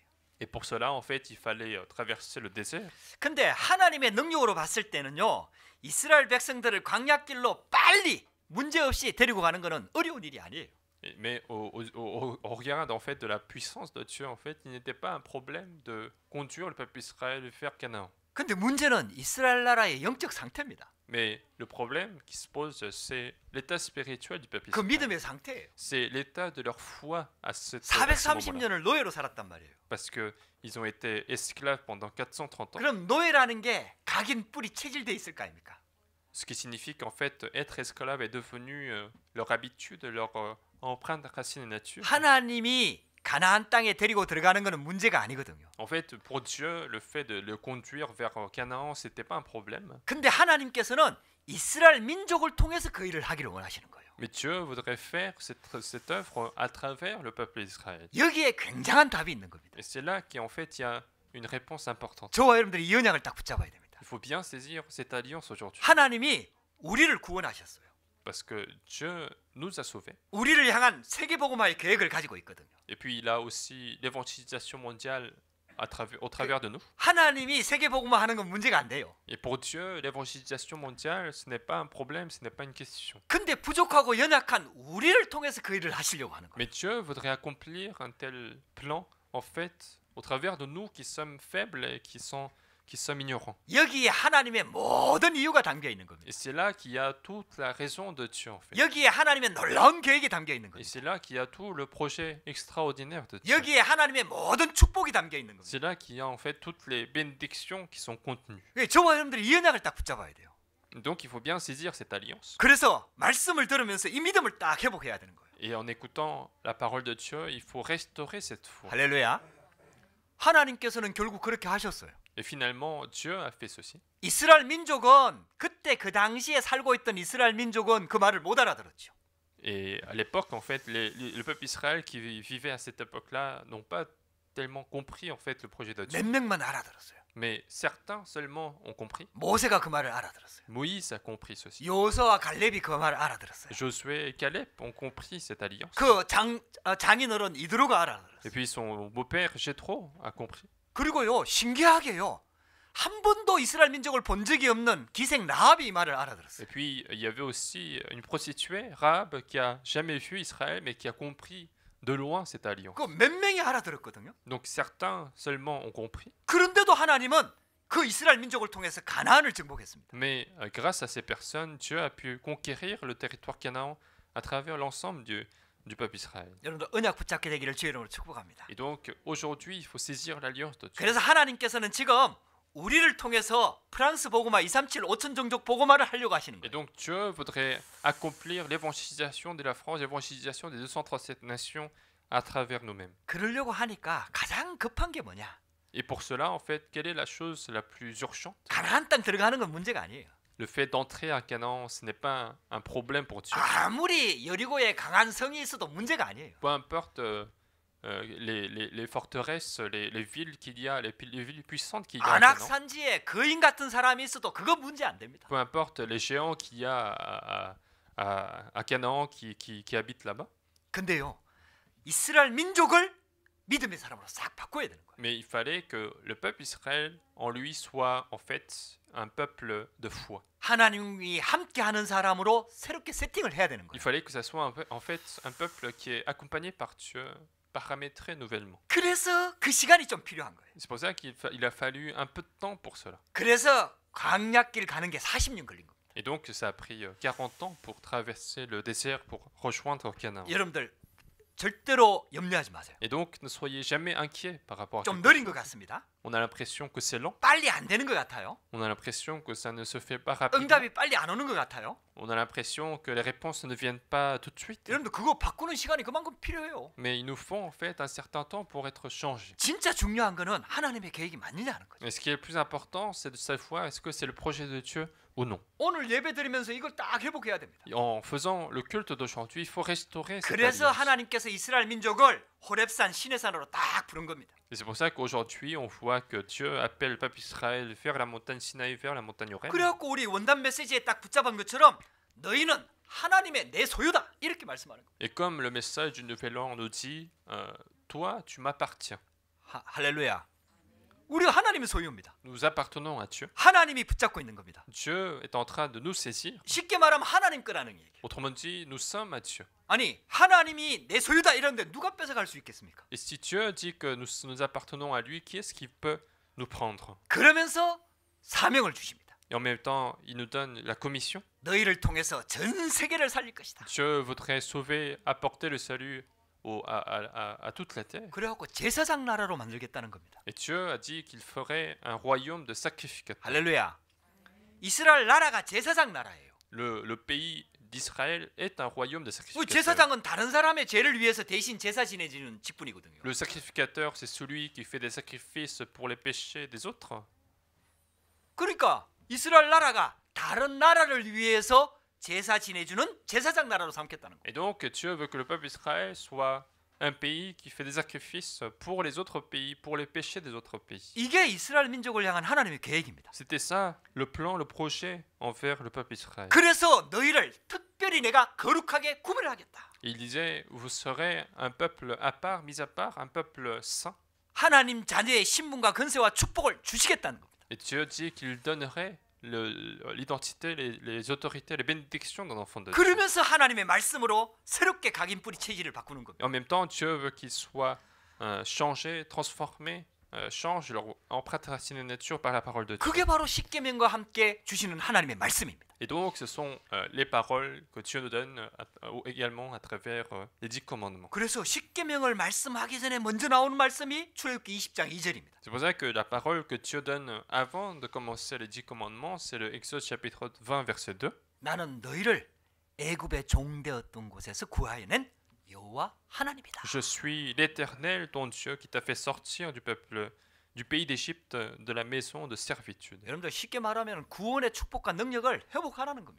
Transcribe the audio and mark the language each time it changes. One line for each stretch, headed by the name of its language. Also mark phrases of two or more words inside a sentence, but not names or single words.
French: Et pour cela, en fait, il fallait traverser le désert.
Korean: 근데 하나님의 능력으로 봤을 때는요, 이스라엘 백성들을 광야길로 빨리 문제없이 데리고 가는 것은 어려운 일이 아니에요.
French: Mais au regard en fait de la puissance de Dieu, en fait, il n'était pas un problème de conduire le peuple d'Israël vers Canaan.
Korean: 근데 문제는 이스라엘 나라의 영적 상태입니다.
French: Mais le problème qui se pose, c'est l'état spirituel du peuple
Korean: 그
French: d'Israël.
Korean: 믿음의 상태예요.
French: C'est l'état de leur foi à ce moment-là.
Korean: 430년을 노예로 살았단 말이에요.
French: Parce qu'ils ont été esclaves pendant 430 ans.
Korean: 그럼 노예라는 게 각인 뿌리 체질돼 있을 거 아닙니까?
French: Ce qui signifie qu'en fait, être esclave est devenu leur habitude, leur empreinte racine et nature.
Korean: 하나님이 가나안 땅에 데리고 들어가는 것은 문제가 아니거든요.
French: En fait, pour Dieu, le fait de le conduire vers Canaan, c'était pas un problème.
Korean: 근데 하나님께서는 이스라엘 민족을 통해서 그 일을 하기를 원하시는 거예요.
French: Mais Dieu voudrait faire cette œuvre à travers le peuple d'Israël.
Korean: 여기에 굉장한 답이 있는 겁니다.
French: Et c'est là qu'en fait, il y a une réponse importante.
Korean: 저와 여러분들이 이 언약을 딱 붙잡아야 됩니다.
French: Il faut bien saisir cette alliance aujourd'hui.
Korean: 하나님이 우리를 구원하셨어요.
French: Parce que Dieu nous a sauvés.
Korean: 우리를 향한 세계복음화의 계획을 가지고 있거든요.
French: Et puis, il a aussi l'évangélisation mondiale au travers de nous.
Korean: 하나님이 세계복음화 하는 건 문제가 안 돼요.
French: Et pour Dieu, l'évangélisation mondiale, ce n'est pas un problème, ce n'est pas une question.
Korean: 근데 부족하고 연약한 우리를 통해서 그 일을 하시려고 하는 거예요.
French: Mais Dieu voudrait accomplir un tel plan, en fait, au travers de nous qui sommes faibles et qui sommes ignorants.
Korean: 여기에 하나님의 모든 이유가 담겨 있는 겁니다.
French: Et c'est là qu'il y a toute la raison de Dieu, en fait.
Korean: 여기에 하나님의 놀라운 계획이 담겨 있는
French: Et
Korean: 겁니다.
French: c'est là qu'il y a tout le projet extraordinaire de Dieu.
Korean: 여기에 하나님의 모든 축복이 담겨 있는 겁니다.
French: C'est là qu'il y a en fait toutes les bénédictions qui sont contenues.
Korean: 저와 여러분들이 이 언약을 딱 붙잡아야 돼요.
French: Donc il faut bien saisir cette alliance.
Korean: 그래서 말씀을 들으면서 이 믿음을 딱 회복해야 되는 거예요.
French: Et en écoutant la parole de Dieu, il faut restaurer cette foi.
Korean: 할렐루야. 하나님께서는 결국 그렇게 하셨어요.
French: Et finalement, Dieu a fait ceci.
Korean: 이스라엘 민족은 그때 그 당시에 살고 있던 이스라엘 민족은 그 말을 못 알아들었죠.
French: Et à l'époque, en fait, le peuple Israël qui vivait à cette époque-là n'ont pas tellement compris en fait le projet de Dieu.
Korean: 몇 명만 알아들었어요.
French: Mais certains seulement ont compris.
Korean: 모세가 그 말을 알아들었어요.
French: Moïse a compris ceci.
Korean: 요호수아와 갈렙이 그 말을 알아들었어요.
French: Josué et Caleb ont compris cette alliance.
Korean: 그 장인어른 이드로가 알아들었어요.
French: Et puis son beau-père Jéthro a compris.
Korean: 그리고요, 신기하게요, 한 번도 이스라엘 민족을 본 적이 없는 기생 라합이 이 말을 알아들었어요.
French: Et puis il y avait aussi une prostituée, Rahab, qui a jamais vu Israël mais qui a compris de loin cette alliance.
Korean: 그 몇 명이 알아들었거든요.
French: Donc certains seulement ont compris.
Korean: 그런데도 하나님은 그 이스라엘 민족을 통해서 가나안을 정복했습니다.
French: Mais grâce à ces personnes, Dieu a pu conquérir le territoire Canaan à travers l'ensemble du peuple Israël.
Korean: 여러분들 언약 붙잡게 되기를 주의 이름으로 축복합니다.
French: Et donc aujourd'hui, il faut saisir l'alliance de Dieu.
Korean: 그래서 하나님께서는 지금 우리를 통해서 프랑스 복음화 237 5천 종족 복음화를 하려고 하시는
French: Et
Korean: 거예요.
French: donc Dieu voudrait accomplir l'évangélisation de la France, l'évangélisation des 237 nations à travers nous-mêmes.
Korean: 그러려고 하니까 가장 급한 게 뭐냐?
French: Et pour cela, en fait, quelle est la chose la plus urgente?
Korean: 가나안 땅 들어가는 건 문제가 아니에요.
French: Le fait d'entrer à Canaan, ce n'est pas un problème pour Dieu.
Korean: 아무리 여리고에 강한 성이 있어도 문제가 아니에요.
French: Peu importe les forteresses, les villes qu'il y a, les villes puissantes qu'il y a à Canaan.
Korean: 안악산지에 거인 같은 사람이 있어도 그거 문제 안 됩니다.
French: Peu importe les géants qu'il y a à Canaan qui habitent là-bas.
Korean: 근데요, 이스라엘 민족을 믿음의 사람으로 싹 바꿔야 되는 거예요.
French: Mais il fallait que le peuple Israël en lui soit en fait un peuple de foi.
Korean: 하나님이 함께하는 사람으로 새롭게 세팅을 해야 되는
French: Il
Korean: 거예요.
French: fallait que ça soit en fait un peuple qui est accompagné par Dieu, paramétré nouvellement.
Korean: 그래서 그 시간이 좀 필요한 거예요.
French: C'est pour ça qu'il a fallu un peu de temps pour cela.
Korean: 그래서 광야길 가는 게 40년 걸린 겁니다.
French: Et donc ça a pris 40 ans pour traverser le désert pour rejoindre Canaan.
Korean: 여러분들 절대로 염려하지 마세요.
French: Et donc ne soyez jamais inquiets par rapport à
Korean: 좀
French: quelque
Korean: 느린
French: chose.
Korean: 것 같습니다.
French: On a l'impression que c'est lent.
Korean: 빨리 안 되는 것 같아요.
French: On a l'impression que ça ne se fait pas rapidement.
Korean: 응답이 빨리 안 오는 것 같아요.
French: On a l'impression que les réponses ne viennent pas tout de suite.
Korean: 여러분들 그거 바꾸는 시간이 그만큼 필요해요.
French: Mais il nous faut en fait un certain temps pour être changés.
Korean: 진짜 중요한 거는 하나님의 계획이 맞느냐는 거죠.
French: Et ce qui est le plus important, c'est de savoir est-ce que c'est le projet de Dieu ou non.
Korean: 오늘 예배 드리면서 이걸 딱 회복해야 됩니다.
French: En faisant le culte d'aujourd'hui, il faut restaurer cette
Korean: 그래서
French: alliance.
Korean: 하나님께서 이스라엘 민족을 호렙산 시내산으로 딱 부른 겁니다.
French: Et c'est pour ça qu'aujourd'hui, on voit que Dieu appelle le peuple Israël vers la montagne Sinaï, vers la montagne Horeb.
Korean: 그래갖고 우리 원단 메시지에 딱 붙잡은 것처럼 너희는 하나님의 내 소유다 이렇게 말씀하는 거예요.
French: Et comme le message du Nouvel An nous dit, toi, tu m'appartiens.
Korean: 할렐루야. 우리가 하나님의 소유입니다.
French: Nous appartenons à Dieu.
Korean: 하나님이 붙잡고 있는 겁니다.
French: Dieu est en train de nous saisir.
Korean: 쉽게 말하면 하나님 거라는 얘기예요.
French: Autrement dit, nous sommes à Dieu.
Korean: 아니 하나님이 내 소유다 이런데 누가 뺏어갈 수 있겠습니까?
French: Et si Dieu dit que nous appartenons à lui, qui est-ce qui peut nous prendre?
Korean: 그러면서 사명을 주십니다.
French: Et en même temps, il nous donne la commission.
Korean: 너희를 통해서 전 세계를 살릴 것이다.
French: Dieu voudrait sauver, apporter le salut à toute la terre.
Korean: 그래갖고 제사장 나라로 만들겠다는 겁니다.
French: Et Dieu a dit qu'il ferait un royaume de sacrificateurs.
Korean: 할렐루야. 이스라엘 나라가 제사장 나라예요.
French: Le pays d'Israël est un royaume de sacrificateurs.
Korean: 제사장은 다른 사람의 죄를 위해서 대신 제사 지내주는 직분이거든요.
French: Le sacrificateur, c'est celui qui fait des sacrifices pour les péchés des autres.
Korean: 그러니까 이스라엘 나라가 다른 나라를 위해서 제사 지내주는 제사장 나라로 삼겠다는 거예요.
French: Et donc, Dieu veut que le peuple d'Israël soit un pays qui fait des sacrifices pour les autres pays, pour les péchés des autres pays.
Korean: 이게 이스라엘 민족을 향한 하나님의 계획입니다.
French: C'était ça, le plan, le projet envers le peuple d'Israël.
Korean: 그래서 너희를 특별히 내가 거룩하게 구별하겠다.
French: Il disait, vous serez un peuple à part, mis à part, un peuple saint.
Korean: 하나님 자녀의 신분과 권세와 축복을 주시겠다는 겁니다.
French: Et Dieu dit qu'il donnerait l'identité, les autorités, les bénédictions d'un enfant de Dieu.
Korean: 그러면서 하나님의 말씀으로 새롭게 각인 뿌리 체질을 바꾸는 겁니다.
French: Et en même temps, Dieu veut qu'ils soient changés, transformés, changent leur empreinte racine et nature par la parole de Dieu.
Korean: 그게 바로 십계명과 함께 주시는 하나님의 말씀입니다.
French: Et donc, ce sont les paroles que Dieu nous donne également à travers les 10 commandements.
Korean: 그래서 십계명을 말씀하기 전에 먼저 나오는 말씀이 출애굽기 20장 2절입니다.
French: C'est pour ça que la parole que Dieu donne avant de commencer les 10 commandements, c'est le Exode chapitre 20 verset 2.
Korean: 나는 너희를 애굽의 종되었던 곳에서 구하여낸 여호와 하나님이다.
French: Je suis l'Éternel, ton Dieu, qui t'a fait sortir du pays d'Égypte, de la maison de servitude.
Korean: 여러분들 쉽게 말하면 구원의 축복과 능력을 회복하라는 겁니다.